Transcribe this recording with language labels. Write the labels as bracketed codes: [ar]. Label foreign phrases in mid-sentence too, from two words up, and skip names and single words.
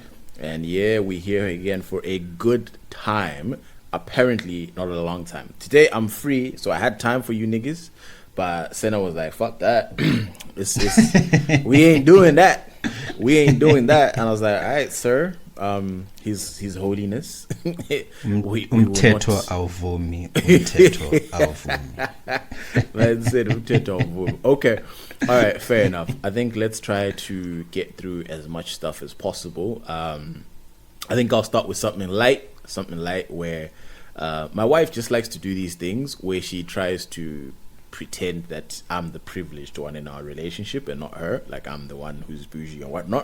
[en] And yeah, we're here again for a good time. Apparently, not a long time. Today, I'm free, so I had time for you niggas. But Senna was like, fuck that. We ain't doing that. And I was like, all right, sir. His holiness. [zu] Umthetho awuvumi. Umthetho awuvumi. [en] Man said [zu] umthetho awuvumi. [en] Okay. All right, fair enough. I think let's try to get through as much stuff as possible. I think I'll start with something light where my wife just likes to do these things where she tries to pretend that I'm the privileged one in our relationship and not her, like I'm the one who's bougie and whatnot.